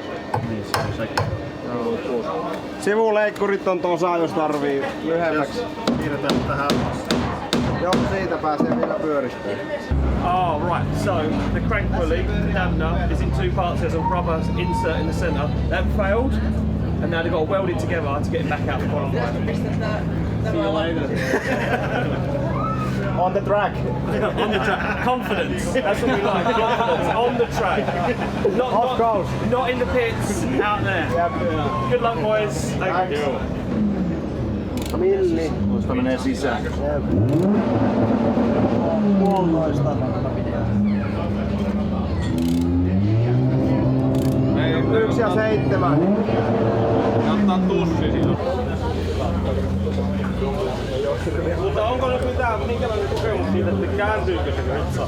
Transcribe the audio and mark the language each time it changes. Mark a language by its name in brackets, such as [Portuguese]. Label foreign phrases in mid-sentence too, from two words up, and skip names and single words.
[Finnish] Niin, se on sekin. Sivuleikkurit on tuossa, jos tarvii lyhyemmäksi. Piirretään tähän. Joo, siitä pääsee vielä pyörittämään. [English] Oh, right. So the crank pulley, the dampener, is in two parts. There's a rubber insert in the centre. That failed, and now they've got to weld it together to get it back out the qualifier. See you later. On the track. On the track. Confidence. That's what we like. Confidence. On the track. Not in the pits. Out there. Good luck, boys. Thank you. [Finnish] Milli. Tuosta menee sisään. Puolitoista. 1 ja 7. Ottaa tussi silloin. Mutta onko nyt minkälainen kokemus siitä, että kääntyykö se vitsa?